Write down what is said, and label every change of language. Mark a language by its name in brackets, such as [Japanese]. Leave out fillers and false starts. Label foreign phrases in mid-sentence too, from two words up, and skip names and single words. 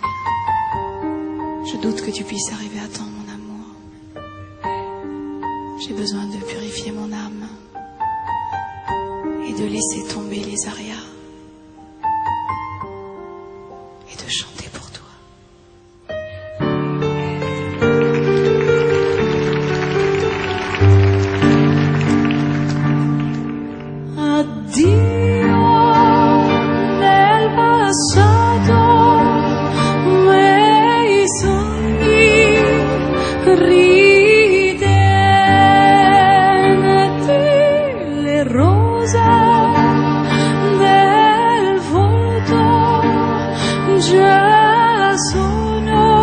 [French] Je doute que tu puisses arriver à temps, mon amour. J'ai besoin de purifier mon âme et de laisser tomber les arias et de chanter pour toi. [Italian] Addio nel passato, miei sogni ridenti, le rose del volto già sono